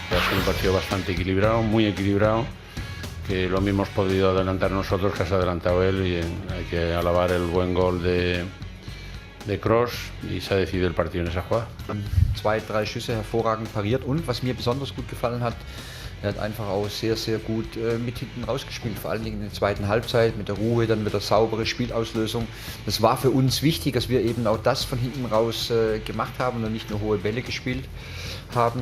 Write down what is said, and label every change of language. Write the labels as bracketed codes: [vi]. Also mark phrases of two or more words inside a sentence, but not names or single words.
[es] sido un partido bastante equilibrado, muy equilibrado, que lo mismo hemos podido adelantar nosotros que has adelantado él, y hay que alabar el buen gol de Kroos, y se ha decidido el partido en esa jugada. [de] 2, 3 Schüsse hervorragend pariert, und was mir besonders gut gefallen hat, er hat einfach auch sehr, sehr gut mit hinten rausgespielt, vor allen Dingen in der zweiten Halbzeit, mit der Ruhe, dann mit der sauberen Spielauslösung. Das war für uns wichtig, dass wir eben auch das von hinten raus gemacht haben und nicht nur hohe Bälle gespielt haben.